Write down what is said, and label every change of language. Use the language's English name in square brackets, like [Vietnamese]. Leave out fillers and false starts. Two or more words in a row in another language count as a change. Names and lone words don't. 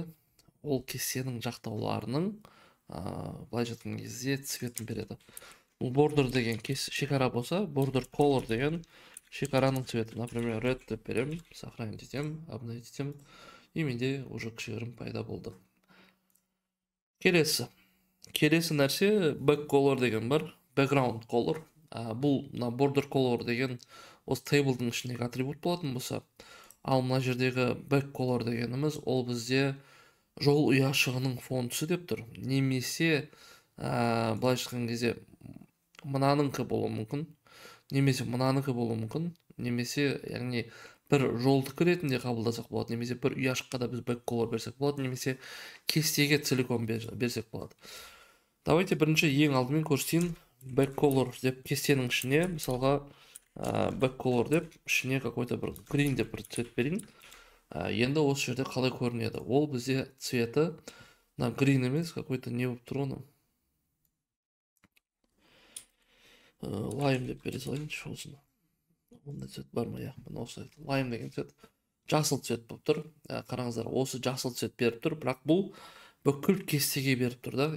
[Kazakh] Ол кестенің жақтауларының былай жатқан кезде цветін береді. Бұл border деген шекара болса, [English] border color [Kazakh] деген шекараның цветі. Например, red деп беремін, сохранить етем, обновить етем. И менде уже кішігірім пайда болды. Келесі нәрсе [English] back color [Kazakh] деген бар, [English] background color. [Kazakh] Бұл [English] border color [Kazakh] деген осы тейблдің ішіндегі атрибут болатын болса, ал мына жердегі [English] back color [Kazakh] дегеніміз ол бізде жол ұяшығының фон түсі деп тұр. Немесе былай жатқан кезде мынаныкі болуы мүмкін, немесе мынаныкі болуы мүмкін, немесе яғни бір жолдық ретінде қабылдасақ болады, немесе бір ұяшыққа да біз [English] back color [Kazakh] берсек болады, немесе кестеге целиком берсек болады. Давайте бірінші ең алдымен көрсетейін [English] back color [Kazakh] деп кестенің ішіне, мысалға [English] back color [Kazakh] деп ішіне какой-то бір green деп бір цвет берейін. Енді осы жерде қалай көрінеді? Ол бізде цветі на green емес, какой-то не болып тұр оны. Lime деп бере салайыншы осыны. Ондай цвет бар ма? Мына осы lime деген цвет жасыл цвет болып тұр. Қараңыздар, осы жасыл цвет беріп тұр, бірақ бұл бүкіл кестеге беріп тұр да.